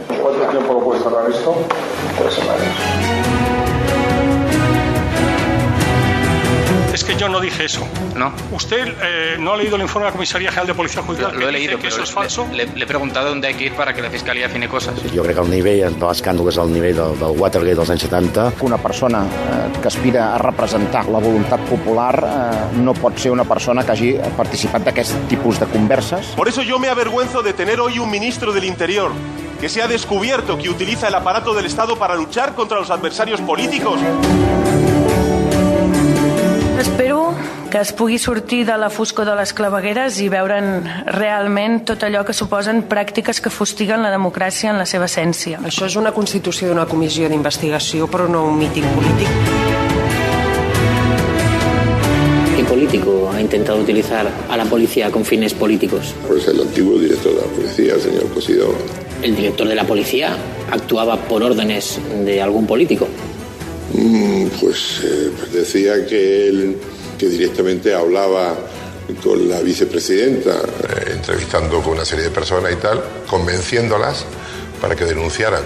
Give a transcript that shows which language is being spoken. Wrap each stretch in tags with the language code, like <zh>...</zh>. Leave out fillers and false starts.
<es>¿Cuánto tiempo lo puedes tardar esto? 3 semanas. Es que yo no dije eso. ¿No? ¿Usted no ha leído el informe de la Comisaría General de Policía Judicial? Lo he leído, que pero eso es falso. le he preguntado dónde hay que ir para que la Fiscalía afine cosas.</es> <ca>Jo crec que el nivell de l'escàndol és el nivell del Watergate dels anys 70. Una persona que aspira a representar la voluntat popular no pot ser una persona que hagi participat d'aquest tipus de converses.</ca> <es>Por eso yo me avergüenzo de tener hoy un ministro del Interior que se ha descubierto que utiliza el aparato del Estado para luchar contra los adversarios políticos.</es> <ca>Espero que es pugui sortir de la foscor de les clavegueres i veure'n realment tot allò que suposen pràctiques que fustiguen la democràcia en la seva essència. Això és una constitució d'una comissió d'investigació, però no un míting polític.</ca> <es>¿Qué político ha intentado utilizar a la policía con fines políticos? Pues el antiguo director de la policía, el señor Cosidó. ¿El director de la policía actuaba por órdenes de algún político? Pues decía que directamente hablaba con la vicepresidenta, entrevistando con una serie de personas y tal, convenciéndolas para que denunciaran.</es>